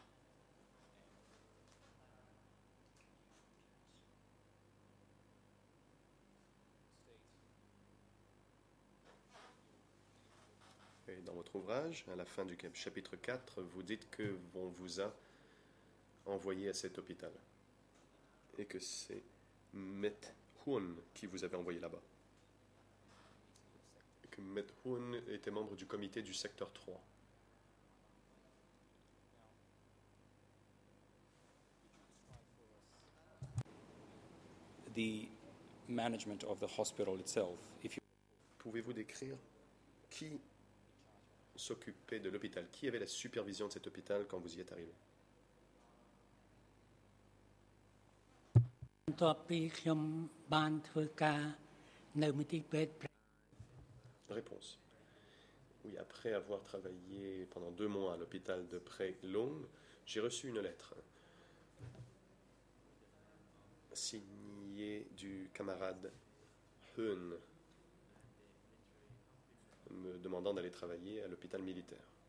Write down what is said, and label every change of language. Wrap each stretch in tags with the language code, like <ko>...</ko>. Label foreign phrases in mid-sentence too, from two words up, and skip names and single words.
<fr>Et dans votre ouvrage, à la fin du chapitre 4, vous dites que on vous a envoyé à cet hôpital et que c'est Met Hun qui vous avait envoyé là-bas. Et que Met Hun était membre du comité du secteur 3.</fr> <en>The management of the hospital itself, if you...</en> <fr>Pouvez-vous décrire qui s'occupait de l'hôpital? Qui avait la supervision de cet hôpital quand vous y êtes arrivé?</fr> <km>បន្ទាប់ពីខ្ញុំបានធ្វើការនៅមន្ទីរពេទ្យ</km> <fr>Réponse. Oui, après avoir travaillé pendant 2 mois à l'hôpital de Prey Long, j'ai reçu une lettre signée du camarade Hun me demandant d'aller travailler à l'hôpital militaire.</fr>